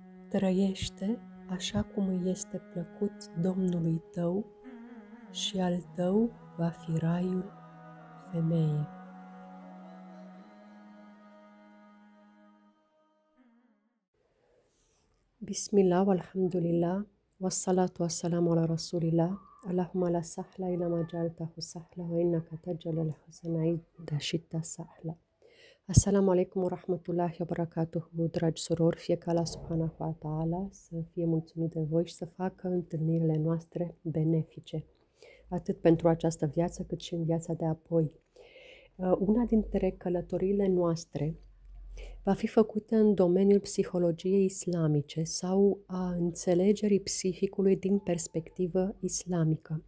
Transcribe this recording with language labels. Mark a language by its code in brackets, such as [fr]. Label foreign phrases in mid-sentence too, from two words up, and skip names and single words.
[ro] Trăiește așa cum îi este plăcut Domnului tău și al tău va fi raiul, femeie. [ar] بسم الله، الحمد لله، والصلاة والسلام على رسول الله، اللهم لا سهل إلا ما جعلته سهلا وإنك تجعل الحزن إذا شئت سهلا. السلام عليكم ورحمة الله وبركاته, [ro] dragi surori, fie ca Allah [ar] سبحانه وتعالى [ro] să fie mulțumit de voi și să facă întâlnirile noastre benefice, atât pentru această viață cât și în viața de apoi. Una dintre călătoriile noastre va fi făcută în domeniul psihologiei islamice sau a înțelegerii psihicului din perspectivă islamică.